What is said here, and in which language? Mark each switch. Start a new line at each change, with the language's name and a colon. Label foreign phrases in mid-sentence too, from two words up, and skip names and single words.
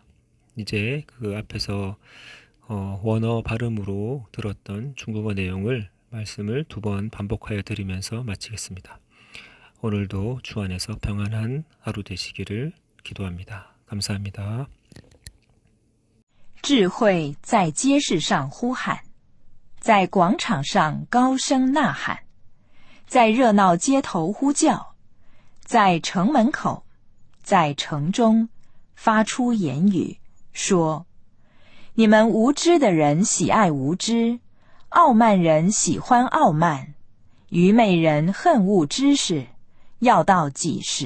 Korean: 이제 그 앞에서 원어 발음으로 들었던 중국어 말씀을 2번 반복하여 드리면서 마치겠습니다. 오늘도 주 안에서 평안한 하루 되시기를 기도합니다. 감사합니다.
Chinese: 智慧在街市上呼喊，在广场上高声呐喊，在热闹街头呼叫，在城门口，在城中发出言语，说：你们无知的人喜爱无知，傲慢人喜欢傲慢，愚昧人恨恶知识，要到几时？